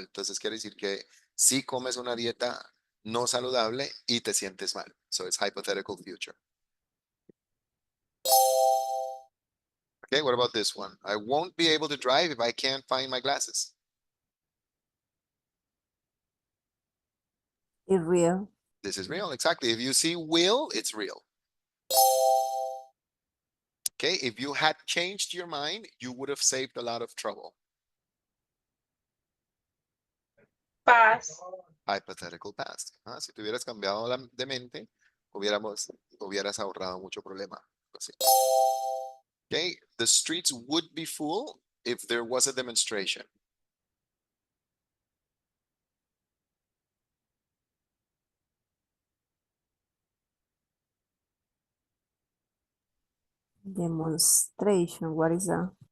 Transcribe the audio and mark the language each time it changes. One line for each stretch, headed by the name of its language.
Spanish: Entonces quiere decir que si comes una dieta no saludable y te sientes mal.
English: So it's hypothetical future. Okay, what about this one? I won't be able to drive if I can't find my glasses. It's real. This is real, exactly. If you see will, it's real. Okay, if you had changed your mind, you would have saved a lot of trouble. Past. Hypothetical past.
Spanish: Si te hubieras cambiado de mente, hubieras ahorrado mucho problema. Así.
English: Okay, the streets would be full if there was a demonstration. Demonstration. What is that?